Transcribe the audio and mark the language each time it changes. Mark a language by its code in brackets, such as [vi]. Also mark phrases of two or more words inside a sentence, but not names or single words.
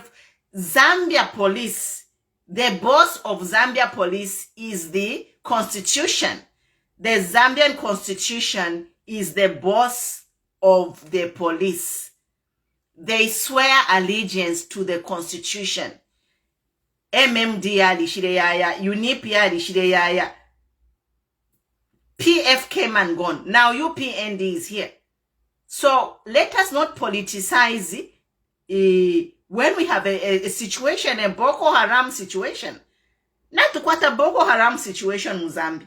[en] Zambia police, the boss of Zambia police is the constitution. The Zambian constitution is the boss of the police. they swear allegiance to the Constitution. [bem] MMD alishireyaya, UNIP alishireyaya. [en] PF came and gone. Now UPND is here. So let us not politicize when we have a situation, a Boko Haram situation. Not to quite a Boko Haram situation in Zambia.